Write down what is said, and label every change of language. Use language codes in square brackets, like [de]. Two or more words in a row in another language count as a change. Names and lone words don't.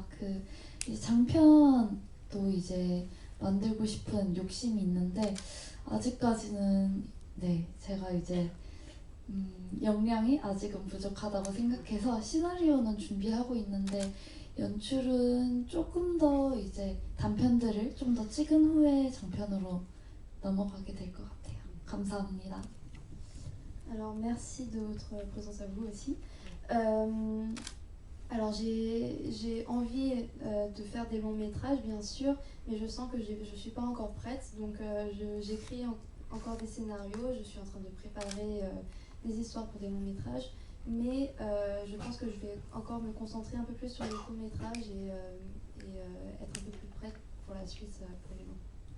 [ko] 이제 장편도 이제 만들고 싶은 욕심이 있는데 아직까지는 제가 이제 역량이 아직은 부족하다고 생각해서 시나리오는 준비하고 있는데 연출은 조금 더 이제 단편들을 좀 더 찍은 후에 장편으로 넘어가게 될 것 같아요. 감사합니다. [fr] Alors merci de votre présence à vous aussi. Alors j'ai envie de faire des longs métrages bien sûr, mais je sens que je suis pas encore prête, donc j'écris encore des scénarios, je suis en train de préparer des histoires pour des longs métrages, Mais je pense que je vais encore me concentrer un peu plus sur les courts-métrages et être un peu plus prête pour la suite pour les longs.